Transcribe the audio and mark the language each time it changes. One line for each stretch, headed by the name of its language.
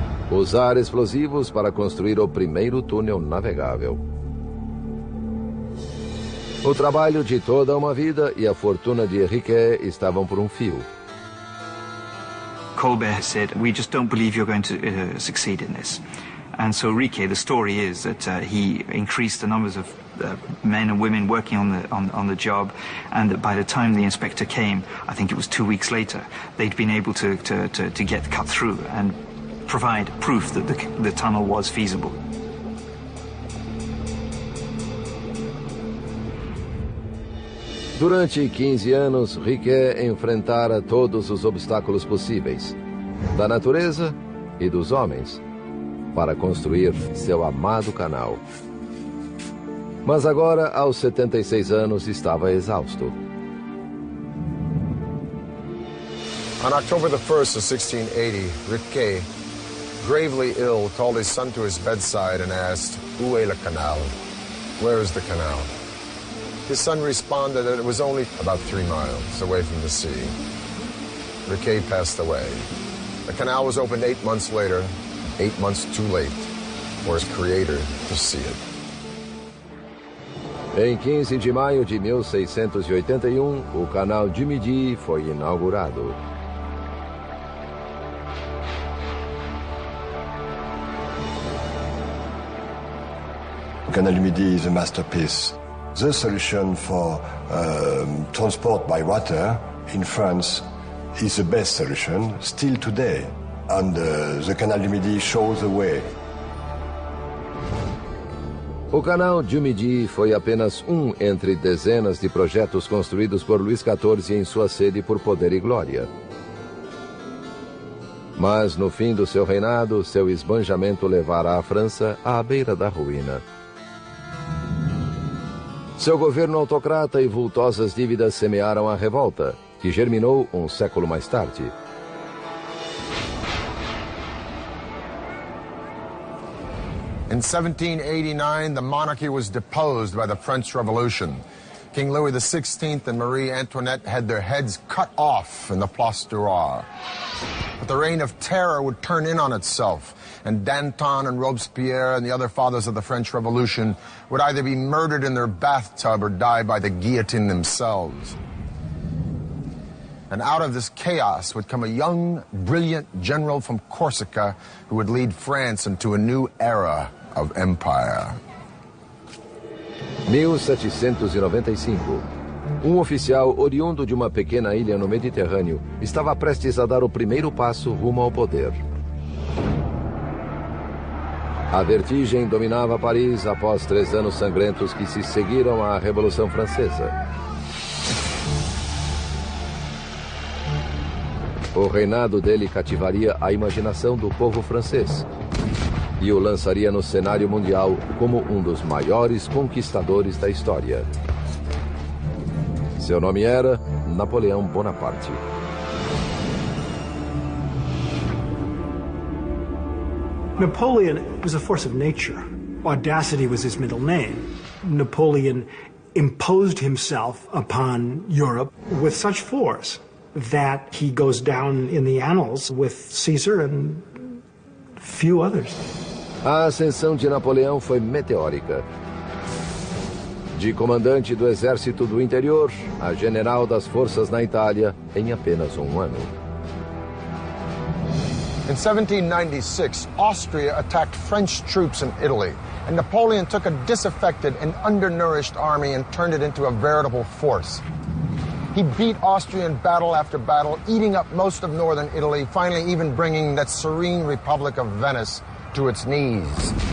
Portuguese: Usar explosivos para construir o primeiro túnel navegável. O trabalho de toda uma vida e a fortuna de Riquet estavam por um fio.
English: Colbert said, "We just don't believe you're going to succeed in this." And so Riquet, the story is that he increased the numbers of men and women working on the job, and that by the time the inspector came, I think it was 2 weeks later, they'd been able to get cut through and provide proof that the tunnel was feasible.
Portuguese: Durante 15 anos, Riquet enfrentara todos os obstáculos possíveis, da natureza e dos homens, para construir seu amado canal. Mas agora, aos 76 anos, estava exausto.
English: On October the 1st of 1680, Riquet, gravely ill, called his son to his bedside and asked,
French: "Où est le canal?"
English: Where is the canal? His son responded that it was only about 3 miles away from the sea. Riquet passed away. The canal was opened 8 months later, 8 months too late for his creator to see it.
Portuguese: Em 15 de maio de 1681, o Canal du Midi foi inaugurado.
English: The Canal du Midi is a masterpiece. The solution for transport by water in France is the best solution still today. And the Canal du Midi shows the way.
Portuguese: O Canal du Midi foi apenas um entre dezenas de projetos construídos por Luís XIV em sua sede por poder e glória. Mas no fim do seu reinado, seu esbanjamento levara a França à beira da ruína. Seu governo autocrata e vultosas dívidas semearam a revolta, que germinou um século mais tarde.
English: In 1789, the monarchy was deposed by the French Revolution. King Louis XVI and Marie Antoinette had their heads cut off in the Place du Roi. But the reign of terror would turn in on itself, and Danton and Robespierre and the other fathers of the French Revolution would either be murdered in their bathtub or die by the guillotine themselves. And out of this chaos would come a young, brilliant general from Corsica who would lead France into a new era of empire.
Portuguese: 1795. Oficial oriundo de uma pequena ilha no Mediterrâneo estava prestes a dar o primeiro passo rumo ao poder. A vertigem dominava Paris após 3 anos sangrentos que se seguiram à Revolução Francesa. O reinado dele cativaria a imaginação do povo francês e o lançaria no cenário mundial como um dos maiores conquistadores da história. Seu nome era Napoleão Bonaparte.
English: Napoleon was a force of nature. Audacity was his middle name. Napoleon imposed himself upon Europe with such force that he goes down in the annals with Caesar and few others.
Portuguese: A ascensão de Napoleão foi meteórica. De comandante do exército do interior a general das forças na Itália em apenas um ano.
English: In 1796, Austria attacked French troops in Italy, and Napoleon took a disaffected and undernourished army and turned it into a veritable force. He beat Austria in battle after battle, eating up most of northern Italy, finally even bringing that serene Republic of Venice to its knees.